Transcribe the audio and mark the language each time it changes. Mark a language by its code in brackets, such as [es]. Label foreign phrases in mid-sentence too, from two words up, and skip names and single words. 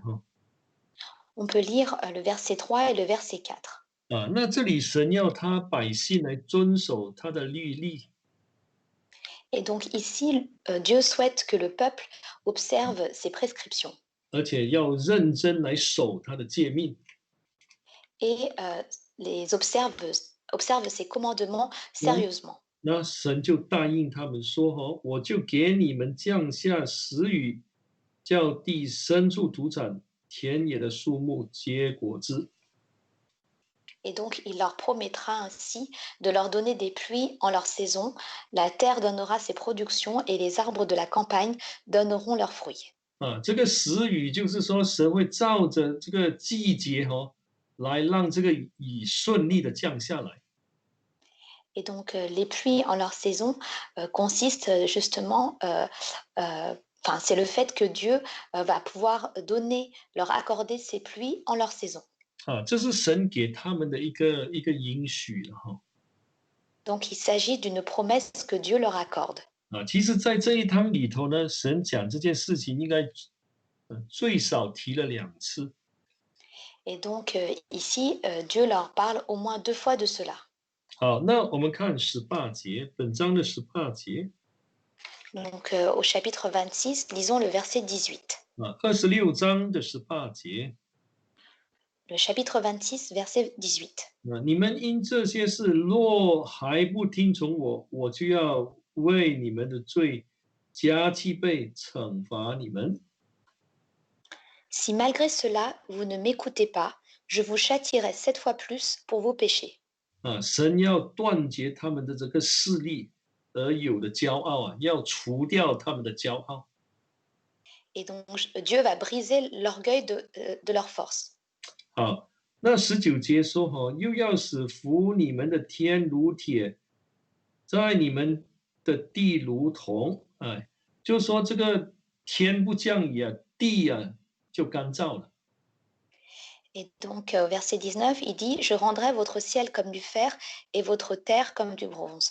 [fr] On peut lire le verset 3 et le verset 4. [zh] 那这里神要他百姓来遵守他的律例。 [fr] Et donc ici, Dieu souhaite que le peuple observe ses prescriptions [zh] 而且要认真来守他的诫命。 [fr] et les observe ses commandements sérieusement. [zh] 那神就答应他们说我就给你们降下时雨，叫地生出土产，田野的树木结果子。 [fr] Et donc il leur promettra ainsi de leur donner des pluies en leur saison, la terre donnera ses productions et les arbres de la campagne donneront leurs fruits. [zh] 这个时雨就是说，神会照着这个季节来让这个雨顺利的降下来。 [fr] Et donc les pluies en leur saison consistent justement, c'est le fait que Dieu va pouvoir leur accorder ces pluies en leur saison. [zh] 这是神给他们的一个应许了 [fr] Donc il s'agit d'une promesse que Dieu leur accorde. [zh] 其实，在这一章里头呢，神讲这件事情应该最少提了2次。 [fr] Et donc ici, Dieu leur parle au moins 2 fois de cela. [zh] 好，那我们看18节，本章的18节。 [fr] Donc, au chapitre 26, lisons le verset 18. [zh] 26章的18节。 [fr] Le chapitre 26, verset 18. [zh] 你们因这些事若还不听从我，我就要为你们的罪加七倍惩罚你们。 [fr] Si malgré cela, vous ne m'écoutez pas, je vous châtierai 7 fois plus pour vos péchés. [zh] 神要断绝他们的这个势力而有的骄傲要除掉他们的骄傲。 [fr] Et donc, Dieu va briser l'orgueil de leur force. [zh] 好，那19节说又要使服你们的天如铁，在你们的地如铜。就说这个天不降雨地就干燥了。 [fr] Et donc, au verset 19, il dit, je rendrai votre ciel comme du fer et votre terre comme du bronze.